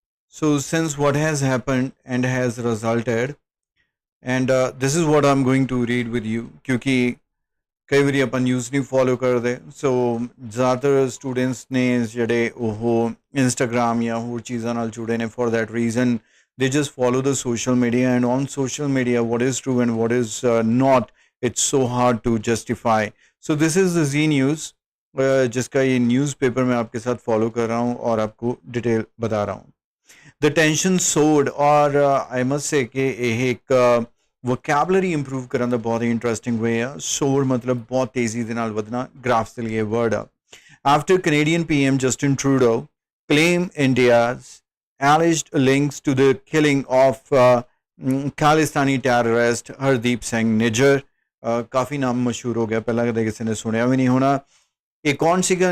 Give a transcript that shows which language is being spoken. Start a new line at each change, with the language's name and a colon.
English: So since what has happened and has resulted, and this is what I'm going to read with you, क्योंकि
Punjabi: ਕਈ ਵਾਰੀ ਆਪਾਂ news ਨਹੀਂ follow ਕਰਦੇ। ਸੋ ਜ਼ਿਆਦਾਤਰ ਸਟੂਡੈਂਟਸ ਨੇ ਜਿਹੜੇ ਉਹ ਇੰਸਟਾਗ੍ਰਾਮ ਜਾਂ ਹੋਰ ਚੀਜ਼ਾਂ ਨਾਲ ਜੁੜੇ ਨੇ
English: For that reason they just follow the social media and on social media what is true and what is not it's so hard to justify. So this is the Z News
Hindi: जिसका ये newspaper मैं आपके साथ follow कर रहा हूँ और आपको डिटेल बता रहा हूँ।
English: The tension soared
Punjabi: और
English: I must say
Hindi: कि ये एक
Punjabi: ਵੋਕੈਬਲਰੀ ਇੰਪਰੂਵ ਕਰਨ ਦਾ ਬਹੁਤ ਹੀ ਇੰਟਰਸਟਿੰਗ ਵੇ ਆ। ਸ਼ੋਰ ਮਤਲਬ ਬਹੁਤ ਤੇਜ਼ੀ ਦੇ ਨਾਲ ਵਧਣਾ, ਗ੍ਰਾਫਸ ਦੇ ਲਈ ਵਰਡ ਆ।
English: after Canadian PM Justin Trudeau claim India's alleged links to the killing of Khalistani terrorist Hardeep Singh Nijjar,
Punjabi: ਕਾਫੀ ਨਾਮ ਮਸ਼ਹੂਰ ਹੋ ਗਿਆ, ਪਹਿਲਾਂ ਕਦੇ ਕਿਸੇ ਨੇ ਸੁਣਿਆ ਵੀ ਨਹੀਂ ਹੋਣਾ। ਇਹ ਕੌਣ ਸੀਗਾ?